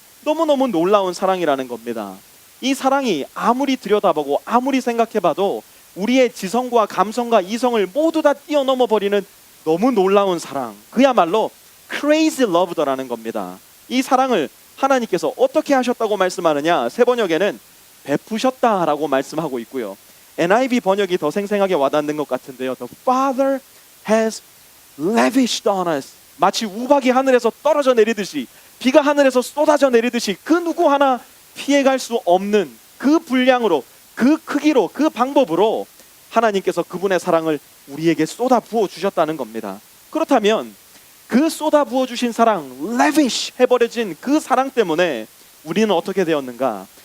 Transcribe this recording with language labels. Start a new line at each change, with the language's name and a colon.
Korean: 너무너무 놀라운 사랑이라는 겁니다. 이 사랑이 아무리 들여다보고 아무리 생각해봐도 우리의 지성과 감성과 이성을 모두 다 뛰어넘어 버리는 너무 놀라운 사랑, 그야말로 crazy love더라는 겁니다. 이 사랑을 하나님께서 어떻게 하셨다고 말씀하느냐? 새 번역에는 베푸셨다라고 말씀하고 있고요. NIV 번역이 더 생생하게 와닿는 것 같은데요.
English: The Father has lavished on us.
Korean: 마치 우박이 하늘에서 떨어져 내리듯이, 비가 하늘에서 쏟아져 내리듯이 그 누구 하나 피해갈 수 없는 그 분량으로, 그 크기로, 그 방법으로 하나님께서 그분의 사랑을 우리에게 쏟아 부어 주셨다는 겁니다. 그렇다면 그 쏟아 부어 주신 사랑, lavish 해버려진 그 사랑 때문에 우리는 어떻게 되었는가?